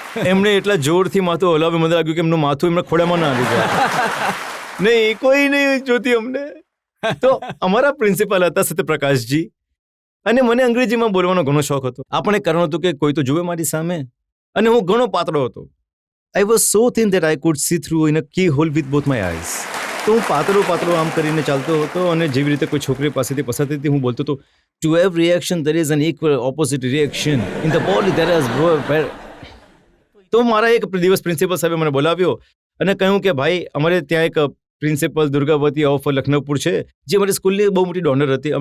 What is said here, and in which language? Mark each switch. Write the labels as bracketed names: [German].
[Gujarati] એમણે એટલા જોરથી માથું હલાવ્યું, મને લાગ્યું કે એમનું માથું એમના ખોડામાં ના આવી ગયા. નહીં, કોઈ નહીં જોતી અમને. તો અમારા પ્રિન્સિપાલ હતા સત્યપ્રકાશજી, અને મને અંગ્રેજીમાં બોલવાનો ઘણો શોખ હતો. આ પણ એક કારણ હતું કે કોઈ તો જુએ મારી સામે, અને હું ઘણો પાતળો હતો. [English] I was so thin that I could see through in a keyhole with both my eyes. [Gujarati] તો હું પાતળો આમ કરીને ચાલતો હતો અને જેવી રીતે કોઈ છોકરી પાસેથી પસાર થતી હું બોલતો હતો, [English] to every reaction there is [Gujarati] an equal opposite reaction. In the body there is... તો મારા એક દિવસ પ્રિન્સિપલ સાહેબે મને બોલાવ્યો અને કહ્યું કે ભાઈ, અમારે ત્યાં એક પ્રિન્સિપલ દુર્ગાવતી ઓફ લખનૌપુર છે, જે અમારી સ્કૂલની બહુ મોટી ડોનર હતી.